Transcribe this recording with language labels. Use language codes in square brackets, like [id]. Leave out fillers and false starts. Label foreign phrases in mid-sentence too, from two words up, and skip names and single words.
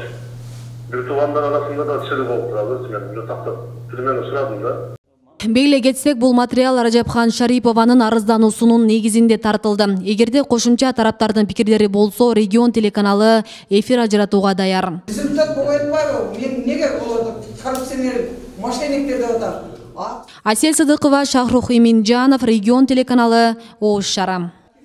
[ky] Бир туугандар арасында да чыр болуп турабыз, мен бир тактап тилмен сурадым да. Беле кетсек, бул материал Ражапхан Шарипованын арыздануусунун негизинде тартылды. Эгерде кошумча тараптардын пикирлери болсо, Регион телеканалы эфир ажыратууга даяр. Результат болбой атпайбы? Мен неге оларды коррупционер, мошенниктер деп атам? Асель Сыдыкова, Шахрух Иминджанов, Регион телеканалы, Ош шара.